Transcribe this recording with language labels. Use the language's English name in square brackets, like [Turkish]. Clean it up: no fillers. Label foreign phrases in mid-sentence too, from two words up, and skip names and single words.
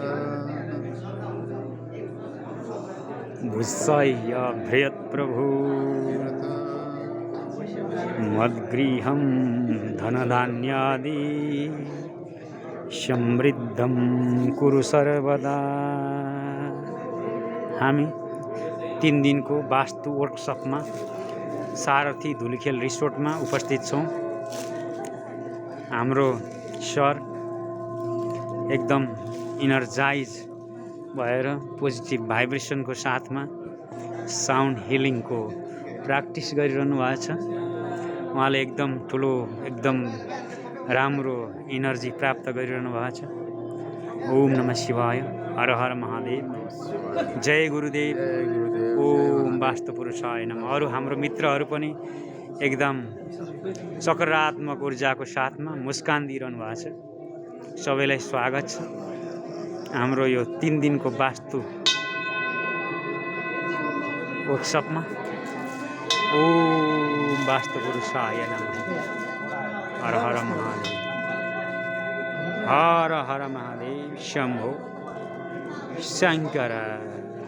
[Sanskrit] भूषय्य बृहत्प्रभु मद्गृहं धनधान्यादि समृद्धं कुरु सर्वदा। [Nepali] हामी 3 दिनको वास्तु वर्कसपमा सारथी धुलिखेल रिसोर्टमा उपस्थित छौँ। हाम्रो सर एकदम इनर्जाइज भएर [English] positive vibrationको [Nepali] साथमा [English] sound healingको [Nepali] प्र्याक्टिस गरिरहनु भएको छ। उहाँले एकदम ठुलो एकदम राम्रो इनर्जी प्राप्त गरिरहनु भएको छ। [Sanskrit] ओम नमः शिवाय, हर हर महादेव, जय गुरुदेव, जय गुरुदेव, ओम वास्तुपुरुषाय नमः। [Nepali] अरू हाम्रो मित्रहरू पनि एकदम सकारात्मक ऊर्जाको साथमा मुस्कान दिइरहनु भएको छ। सबैलाई स्वागत छ हाम्रो यो 3 दिनको वास्तु वर्कसपमा। [Sanskrit] ओम वास्तुपुरुषाय नमः, हर हर महादेव, हर हर महादेव, शम्भो शङ्कर।